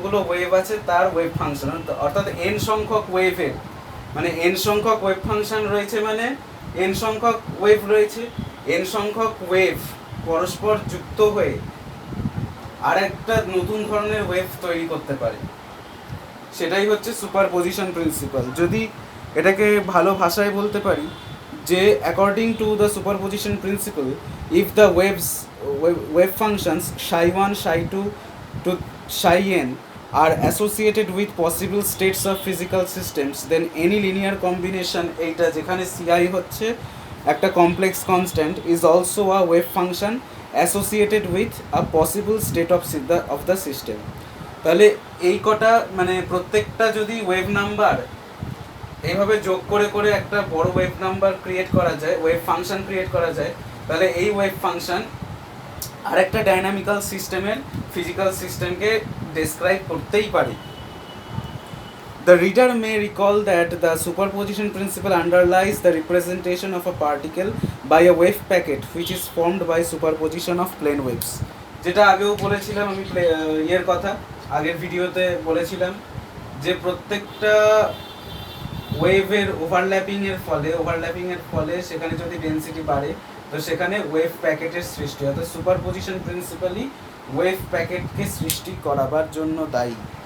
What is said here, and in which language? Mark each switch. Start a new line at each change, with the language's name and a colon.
Bangla: Wave আছে তার wave function, অর্থাৎ n সংখ্যক ওয়েভের মানে n সংখ্যক ওয়েভ ফাংশন রয়েছে, মানে n সংখ্যক ওয়েভ রয়েছে, n সংখ্যক ওয়েভ পরস্পর যুক্ত হয়ে আর একটা নতুন ধরনের ওয়েভ তৈরি করতে পারে, সেটাই হচ্ছে সুপারপজিশন প্রিন্সিপাল। যদি এটাকে ভালো ভাষায় বলতে পারি যে
English: according to the superposition principle, if the wave functions psi1 psi2 to psi n are associated with possible states of physical systems, then any linear combination
Bangla: এইটা যেখানে ci হচ্ছে
English: একটা complex constant is also a wave function associated with a possible state of the system.
Bangla: তাহলে এই কটা মানে প্রত্যেকটা যদি ওয়েভ নাম্বার এইভাবে যোগ করে করে একটা বড় ওয়েভ নাম্বার ক্রিয়েট করা যায়, ওয়েভ ফাংশন ক্রিয়েট করা যায়, তাহলে এই ওয়েভ ফাংশন আরেকটা ডাইনামিক্যাল সিস্টেমের ফিজিক্যাল সিস্টেমকে ডেসক্রাইব করতেই পারে।
English: The reader may recall that the superposition principle underlies the representation of a particle by a wave packet which is formed by superposition of plane waves.
Bangla: যেটা আগেও বলেছিলাম আমি এর কথা আগের ভিডিওতে বলেছিলাম যে প্রত্যেকটা ওয়েভের ওভারল্যাপিং এর ফলে সেখানে যদি ডেনসিটি বাড়ে তো সেখানে ওয়েভ প্যাকেটের সৃষ্টি, অর্থাৎ সুপারপজিশন প্রিন্সিপালি ওয়েভ প্যাকেটকে সৃষ্টি করাবার জন্য দায়ী।